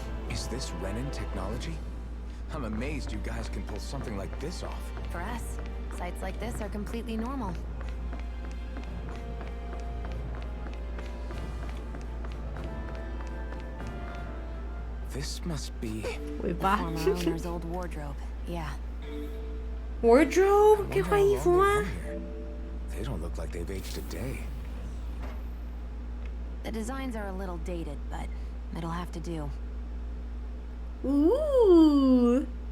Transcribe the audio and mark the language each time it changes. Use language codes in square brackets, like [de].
[en] Is this Renin technology? I'm amazed you guys can pull something like this off. For us, sites like this are completely normal. This must be former owner's old wardrobe. Yeah. [zh] Wardrobe 可以换衣服吗？ [en] They don't look like they've aged a day. The designs are a little dated, but it'll have to do. Ooh.